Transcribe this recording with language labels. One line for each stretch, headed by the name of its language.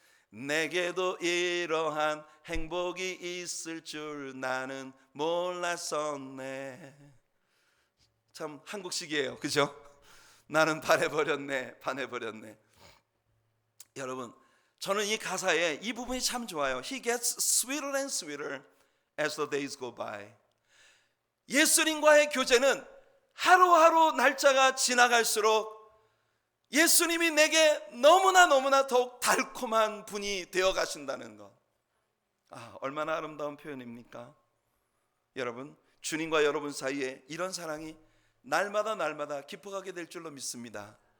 Korean: 내게도 이러한 행복이 있을 줄 나는 몰랐었네. 참 한국식이에요, 그죠? 나는 반해버렸네, 반해버렸네. 여러분, 저는 이 가사에 이 부분이 참 좋아요.
English: He gets sweeter and sweeter as the days go by.
Korean: 예수님과의 교제는 하루하루 날짜가 지나갈수록 예수님이 내게 너무나 더욱 달콤한 분이 되어 가신다는 것. 얼마나 아름다운 표현입니까? 여러분, 주님과 여러분 사이에 이런 사랑이 날마다 깊어가게 될 줄로 믿습니다.